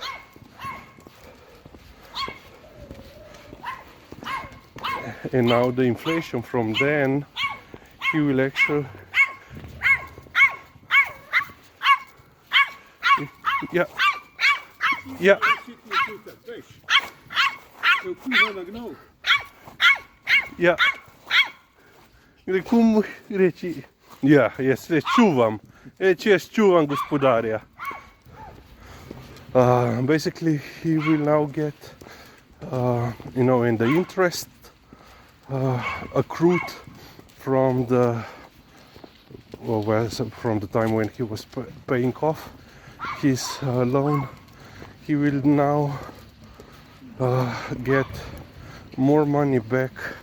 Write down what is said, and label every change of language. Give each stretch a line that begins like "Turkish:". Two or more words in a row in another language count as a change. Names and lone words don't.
English: inflation from then, he will actually, yeah, yeah,
Slovenian: ja. Cum reci? Ja, jaz čuvam. Jaz čuvam gospodarja.
English: Basically, he will now get, you know, in the interest accrued from the, from the time when he was paying off his loan, he will now get more money back.